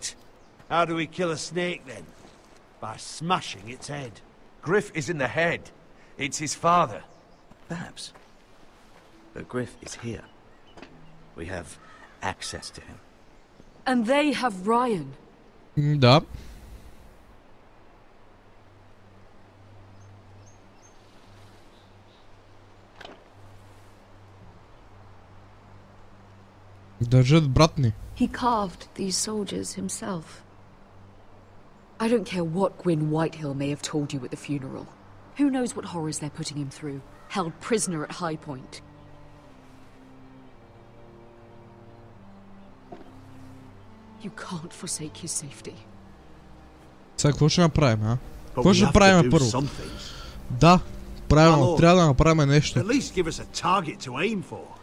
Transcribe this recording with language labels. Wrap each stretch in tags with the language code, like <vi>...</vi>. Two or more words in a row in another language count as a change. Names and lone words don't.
<en>How do we kill a snake, then? By smashing its head. Griff isn't the head. It's his father. Perhaps. But Griff is here. We have access to him. And they have Ryan.</en> <bg>Да. Държат брат ни.</bg> <en>He carved these soldiers himself. I don't care what Gwyn Whitehill may have told you at the funeral. Who knows what horrors they're putting him through, held prisoner at High Point. You can't forsake his safety.</en> <bg>Сега какво ще направим, а? Какво ще правим първо? Да, правилно, трябва да направим нещо.</bg> <en>At least give us a target to aim for.</en>